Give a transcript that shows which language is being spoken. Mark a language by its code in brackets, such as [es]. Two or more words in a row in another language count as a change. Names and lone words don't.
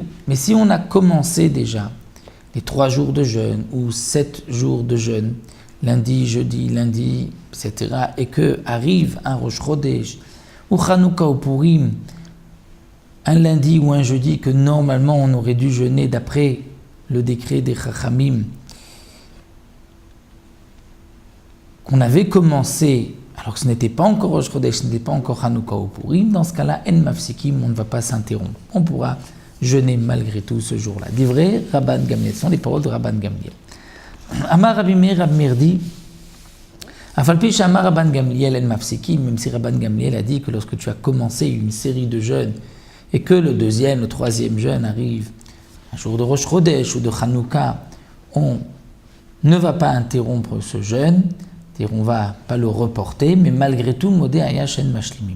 [fr] Mais si on a commencé déjà les 3 jours de jeûne ou 7 jours de jeûne, lundi, jeudi, lundi, etc., et que arrive un Rosh Chodesh ou Chanukah ou Purim, un lundi ou un jeudi que normalement on aurait dû jeûner d'après le décret des Chachamim, qu'on avait commencé alors que ce n'était pas encore Rosh Chodesh, ce n'était pas encore Chanukah ou Purim, dans ce cas-là, [he] אין מפסיקים, [fr] on ne va pas s'interrompre. On pourra jeûner malgré tout ce jour-là. [he] דברי רבן גמליאל, [fr] ce sont les paroles de Rabban Gamliel. [he] אמר רבי מאיר, [fr] Rabbi Meir dit, [he] אף על פי שאמר רבן גמליאל אין מפסיקים, [fr] même si Rabban Gamliel a dit que lorsque tu as commencé une série de jeûnes et que le 2e, le 3e jeûne arrive, un jour de Rosh Chodesh ou de Chanukah, on ne va pas interrompre ce jeûne, c'est-à-dire on ne va pas le reporter, mais malgré tout, [he] מודה היה שאין משלימים.